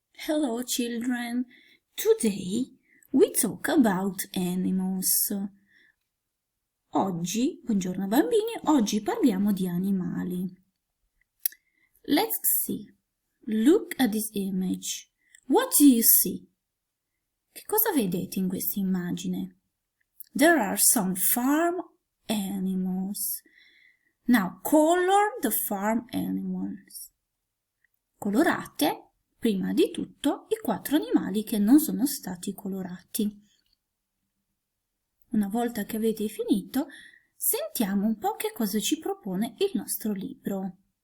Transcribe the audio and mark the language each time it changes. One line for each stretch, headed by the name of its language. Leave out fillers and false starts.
English: Hello children, today we talk about animals.
Italian: Buongiorno bambini, oggi parliamo di animali.
English: Let's see. Look at this image. What do you see?
Italian: Che cosa vedete in questa immagine?
English: There are some farm animals. Now color the farm animals.
Italian: Colorate prima di tutto i 4 animali che non sono stati colorati. Una volta che avete finito, sentiamo un po' che cosa ci propone il nostro libro.